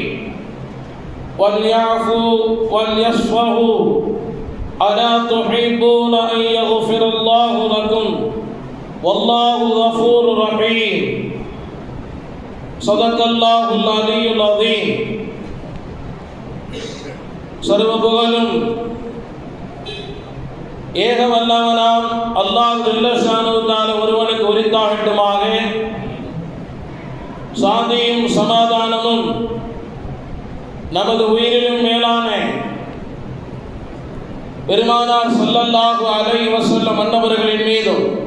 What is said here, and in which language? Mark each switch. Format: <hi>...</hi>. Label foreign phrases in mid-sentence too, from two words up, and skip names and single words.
<ar>وليعفوا وليصفحوا ألا تحبون أن يغفر الله لكم والله غفور رحيم. صدق الله العلي العظيم.</ar> <ta>சர்வ புகழும் ஏக வல்லவனாம் அல்லாஹ்</ta> <ar>جل شأنه تعالى</ar> <ta>ஒருவனுக்கு உரித்தாகட்டுமாக. சாந்தியும் சமாதானமும் நமது உயிரிலும் மேலான பெருமானார்</ta> <ar>صلى الله عليه وسلم</ar> <ta>அன்னவர்களின் மீதும்</ta>